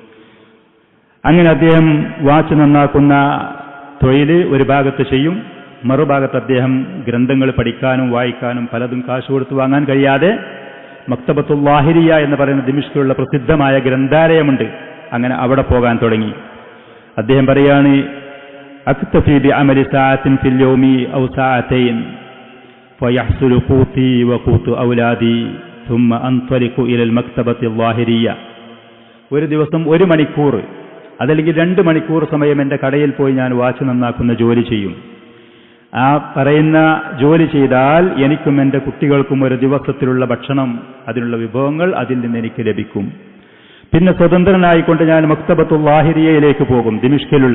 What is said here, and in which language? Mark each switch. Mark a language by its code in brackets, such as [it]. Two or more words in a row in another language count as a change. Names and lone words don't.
[ml] അങ്ങനെ അദ്ദേഹം വാച്ച് നന്നാക്കുന്ന തൊഴിൽ ഒരു ഭാഗത്ത് ചെയ്യും, മറുഭാഗത്ത് അദ്ദേഹം ഗ്രന്ഥങ്ങൾ പഠിക്കാനും വായിക്കാനും പലതും കാശ് കൊടുത്ത് വാങ്ങാൻ കഴിയാതെ മക്തബത്തുൽ ലാഹിരിയ എന്ന് പറയുന്ന ദിമിഷ്കിലുള്ള പ്രസിദ്ധമായ ഗ്രന്ഥാലയമുണ്ട്, അങ്ങനെ അവിടെ പോകാൻ തുടങ്ങി. അദ്ദേഹം പറയാണ്, [ar] أكتفي بعمل ساعة في اليوم أو ساعتين فيحصل قوتي وقوت أولادي ثم انطلق الى المكتبه الظاهريه. [ml] ഒരു ദിവസം 1 മണിക്കൂർ അതല്ലെങ്കിൽ 2 മണിക്കൂർ സമയം എൻ്റെ കടയിൽ പോയി ഞാൻ വാച്ച് നന്നാക്കുന്ന ജോലി ചെയ്യും. ആ പറയുന്ന ജോലി ചെയ്താൽ എനിക്കും എൻ്റെ കുട്ടികൾക്കും ഒരു ദിവസത്തിലുള്ള ഭക്ഷണം, അതിനുള്ള വിഭവങ്ങൾ അതിൽ നിന്ന് എനിക്ക് ലഭിക്കും. പിന്നെ സ്വതന്ത്രനായിക്കൊണ്ട് ഞാൻ മക്തബത്തുൽ ലാഹിരിയയിലേക്ക് പോകും, ദിമിഷ്കിലുള്ള.